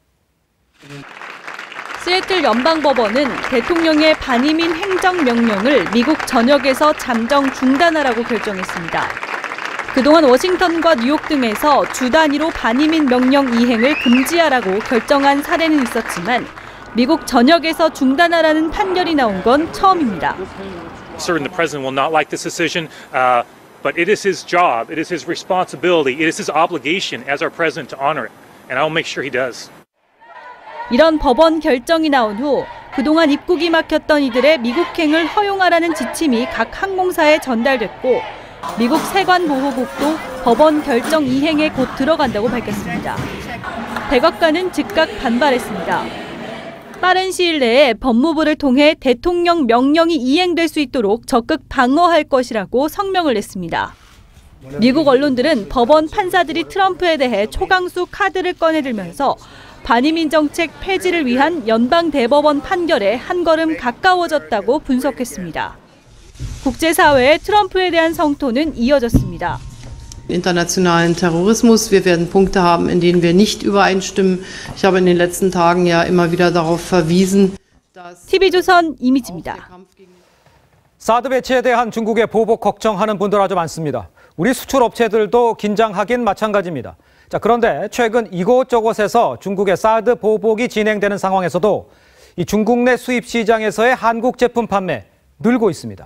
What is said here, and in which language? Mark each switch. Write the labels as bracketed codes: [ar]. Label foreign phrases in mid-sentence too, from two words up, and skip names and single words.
[ko] 시애틀 연방법원은 대통령의 반이민 행정명령을 미국 전역에서 잠정 중단하라고 결정했습니다. 그동안 워싱턴과 뉴욕 등에서 주 단위로 반이민 명령 이행을 금지하라고 결정한 사례는 있었지만 미국 전역에서 중단하라는 판결이 나온 건 처음입니다. [en] Certainly the president will not like this decision, but it is his job, it is his responsibility, it is his obligation as our president to honor it, and I will make sure he does. [ko] 이런 법원 결정이 나온 후 그동안 입국이 막혔던 이들의 미국행을 허용하라는 지침이 각 항공사에 전달됐고 미국 세관보호국도 법원 결정 이행에 곧 들어간다고 밝혔습니다. 백악관은 즉각 반발했습니다. 빠른 시일 내에 법무부를 통해 대통령 명령이 이행될 수 있도록 적극 방어할 것이라고 성명을 냈습니다. 미국 언론들은 법원 판사들이 트럼프에 대해 초강수 카드를 꺼내들면서 반이민 정책 폐지를 위한 연방 대법원 판결에 한 걸음 가까워졌다고 분석했습니다. 국제사회의 트럼프에 대한 성토는 이어졌습니다. [de] Internationalen Terrorismus. Wir werden Punkte haben, in denen wir nicht übereinstimmen. Ich habe in den letzten Tagen ja immer wieder darauf verwiesen, dass [ko] TV조선 이미지입니다. 사드 배치에 대한 중국의 보복 걱정하는 분들 아주 많습니다. 우리 수출 업체들도 긴장하긴 마찬가지입니다. 자, 그런데 최근 이곳저곳에서 중국의 사드 보복이 진행되는 상황에서도 이 중국 내 수입 시장에서의 한국 제품 판매 늘고 있습니다.